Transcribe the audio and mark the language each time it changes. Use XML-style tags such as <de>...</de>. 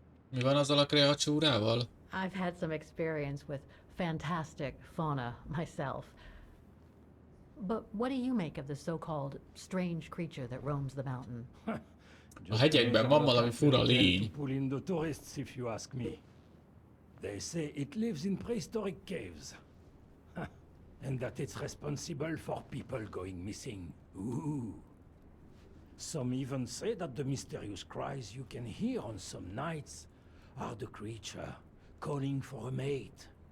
<hu>Mi van azzal a kreatúrával?</hu> <en>I've had some experience with fantastic fauna myself. But what do you make of the so-called strange creature that roams the mountain?</en> <hu>A hegyekben van valami fura lény.</hu> <en>Pull in the tourists, if you ask me. They say it lives in prehistoric caves. And that it's responsible for people going missing. Ooh. Some even say that the mysterious cries you can hear on some nights are the creature calling for a mate.</en>